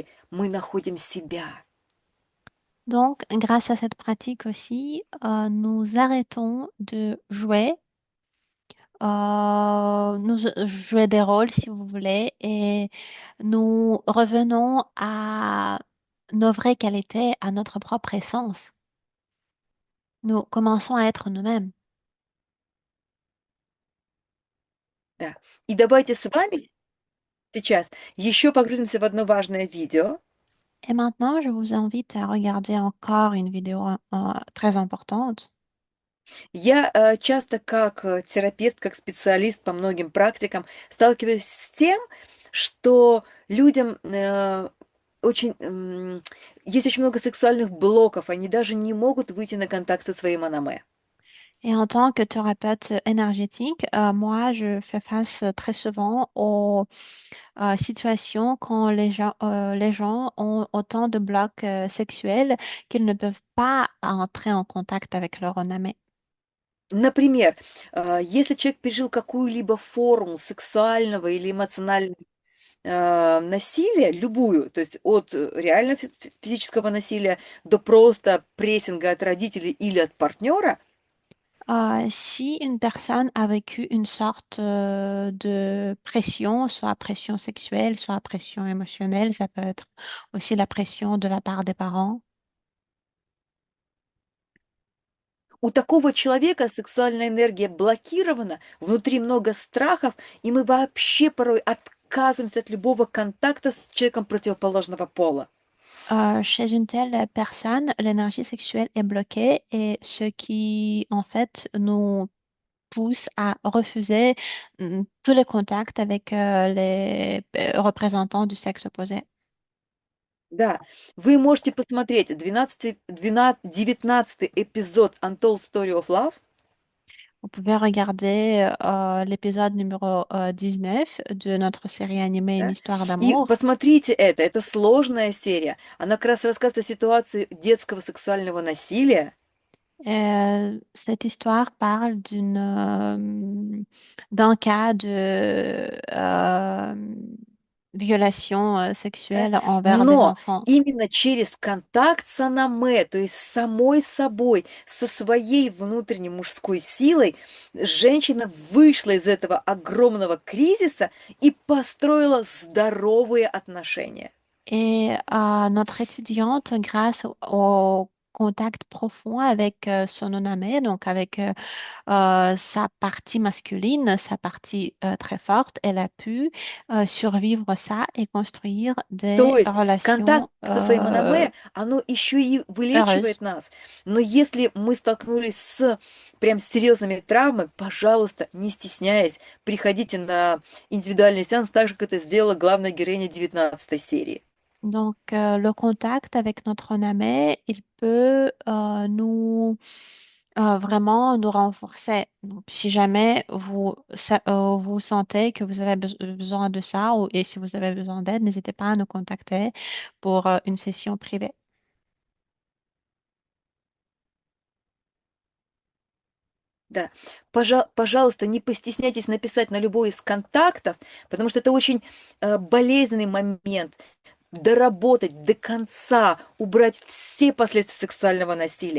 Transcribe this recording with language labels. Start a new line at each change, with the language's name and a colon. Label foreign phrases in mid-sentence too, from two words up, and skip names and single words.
Russian: Мы находим себя.
French: Donc, grâce à cette pratique aussi, nous arrêtons de jouer, jouer des rôles, si vous voulez, et nous revenons à nos vraies qualités, à notre propre essence. Nous commençons à être nous-mêmes.
Russian: Да. И давайте с вами сейчас еще погрузимся в одно важное видео.
French: Et maintenant, je vous invite à regarder encore une vidéo très importante.
Russian: Я часто как терапевт, как специалист по многим практикам сталкиваюсь с тем, что людям есть очень много сексуальных блоков, они даже не могут выйти на контакт со своим анаме.
French: Et en tant que thérapeute énergétique, moi, je fais face très souvent aux situations quand les gens ont autant de blocs sexuels qu'ils ne peuvent pas entrer en contact avec leur onamé.
Russian: Например, если человек пережил какую-либо форму сексуального или эмоционального насилия, любую, то есть от реально физического насилия до просто прессинга от родителей или от партнера,
French: Si une personne a vécu une sorte de pression, soit pression sexuelle, soit pression émotionnelle, ça peut être aussi la pression de la part des parents.
Russian: у такого человека сексуальная энергия блокирована, внутри много страхов, и мы вообще порой отказываемся от любого контакта с человеком противоположного пола.
French: Chez une telle personne, l'énergie sexuelle est bloquée et ce qui, en fait, nous pousse à refuser tous les contacts avec les représentants du sexe opposé.
Russian: Да, вы можете посмотреть 19 эпизод Untold Story of Love.
French: Vous pouvez regarder l'épisode numéro 19 de notre série animée Une
Russian: Да?
French: histoire
Russian: И
French: d'amour.
Russian: посмотрите это сложная серия. Она как раз рассказывает о ситуации детского сексуального насилия.
French: Cette histoire parle d'un cas de violation
Russian: Да?
French: sexuelle envers des
Russian: Но
French: enfants.
Russian: именно через контакт с анаме, то есть с самой собой, со своей внутренней мужской силой, женщина вышла из этого огромного кризиса и построила здоровые отношения.
French: Et notre étudiante, grâce au contact profond avec son onamé, donc avec sa partie masculine, sa partie très forte, elle a pu survivre ça et construire des
Russian: То есть контакт
French: relations
Russian: со своим анаме, оно еще и
French: heureuses.
Russian: вылечивает нас. Но если мы столкнулись с прям серьезными травмами, пожалуйста, не стесняясь, приходите на индивидуальный сеанс, так же, как это сделала главная героиня 19 серии.
French: Donc, le contact avec notre onamé, il peut vraiment nous renforcer. Donc, si jamais vous sentez que vous avez besoin de ça et si vous avez besoin d'aide, n'hésitez pas à nous contacter pour une session privée.
Russian: Да, пожалуйста, не постесняйтесь написать на любой из контактов, потому что это очень болезненный момент. Доработать до конца, убрать все последствия сексуального насилия.